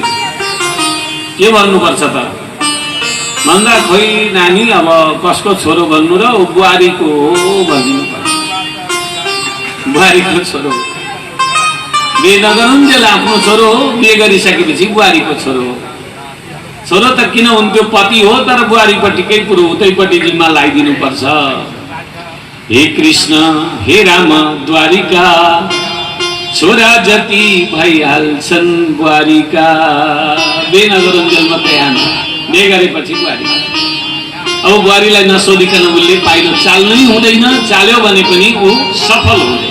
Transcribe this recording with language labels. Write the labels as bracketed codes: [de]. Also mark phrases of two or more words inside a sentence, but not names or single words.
[ne] के भन्नुपर्छ त भन्दा, खोइ नानी अब कसको छोरो भन्नु र बुहारीको हो भनिदिनु पर्छ। बुहारीको छोरो हो, बिहे नगरुन्जेल आफ्नो छोरो हो, बिहे गरिसकेपछि बुहारीको छोरो हो। छोरो त किन उनको पति हो, तर बुहारीपट्टिकै कुरो उतैपट्टि जिम्मा लगाइदिनु पर्छ। हे कृष्ण हे राम द्वारिका, छोरा जति भइहाल्छन् बुहारीका। बिहे नगरुन्जेल मात्रै आमा, बिहे गरेपछि बुहारी। अब बुहारीलाई नसोधिकन उसले पाइलो चाल्नै हुँदैन, चाल्यो भने पनि ऊ सफल हुँदैन।